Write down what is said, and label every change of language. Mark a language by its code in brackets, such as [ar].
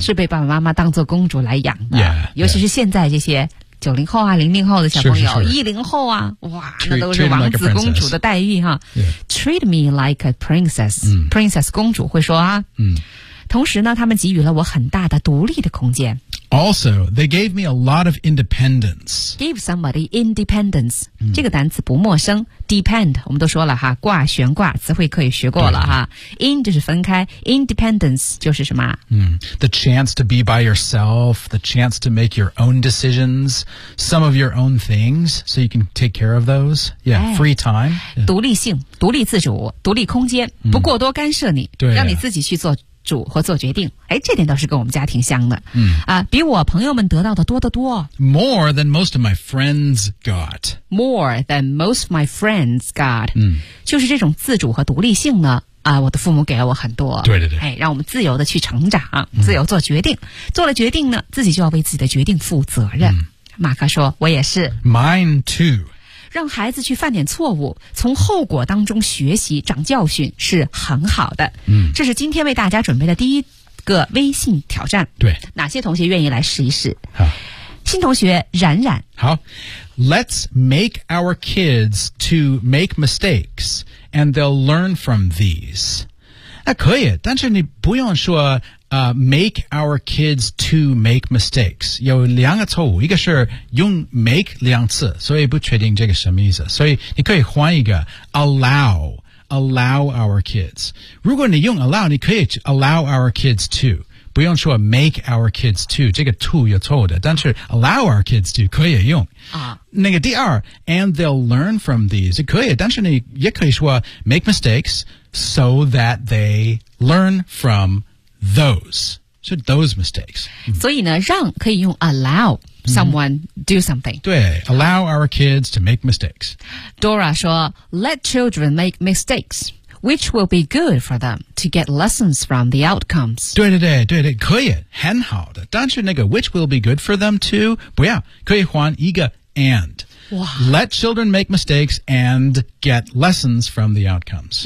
[zh] 是被爸爸妈妈当作公主来养的 [en] yeah, yeah. [zh] 尤其是现在这些90后啊00后的小朋友 10 后啊哇那都是王子公主的待遇哈、 [en] yeah. Treat me like a princess、嗯、 [zh] princess 公主会说啊嗯同时呢他们给予了我很大的独立的空间。 [en] Also, they gave me a lot of independence. Give somebody independence.、 [zh] 嗯、这个单词不陌生。 Depend, 我们都说了哈挂悬挂词汇可以学过了哈。 In 就是分开 ,independence 就是什么、 [en] 嗯、The chance to be by yourself, the chance to make your own decisions, some of your own things, so you can take care of those. Yeah,、哎、 free time. [zh] 独立性独立自主独立空间、嗯、不过多干涉你对、啊、让你自己去做主和做决定，哎，这点倒是跟我们家挺像的。嗯啊，比我朋友们得到的多得多。 [en] More than most of my friends got. More than most of my friends got. 嗯， [zh] 就是这种自主和独立性呢，啊，我的父母给了我很多。对对对，哎，让我们自由的去成长，自由做决定、嗯。做了决定呢，自己就要为自己的决定负责任。嗯、马克说，我也是。 [en] Mine too. [zh] 让孩子去犯点错误，从后果当中学习长教训是很好的。嗯，这是今天为大家准备的第一个微信挑战。对，哪些同学愿意来试一试？好，新同学冉冉。 [en] 好 ，Let's make our kids to make mistakes and they'll learn from these. [zh] 那可以，但是你不用说 [en] make our kids to make mistakes. [zh] 有两个错误，一个是用 make 两次，所以不确定这个什么意思。所以你可以换一个 [en] allow our kids. [zh] 如果你用 allow, 你可以 [en] allow our kids to. [zh] 不用说 [en] make our kids to, [zh] 这个 to 有错误的，但是 allow our kids to 可以用。啊，那个第二 ， [en] and they'll learn from these [zh] 可以，但是你也可以说 [en] make mistakes so that they learn from。 Those mistakes. [zh] 所以呢，让可以用 [en] allow someone、 [zh] mm-hmm. [en] do something. 对 ，allow our kids to make mistakes. Dora 说 ，Let children make mistakes, which will be good for them to get lessons from the outcomes. [zh] 对对对对对，可以很好的。但是那个 [en] which will be good for them to [zh] 不要，可以换一个 and. 哇 [en] ，Let children make mistakes and get lessons from the outcomes.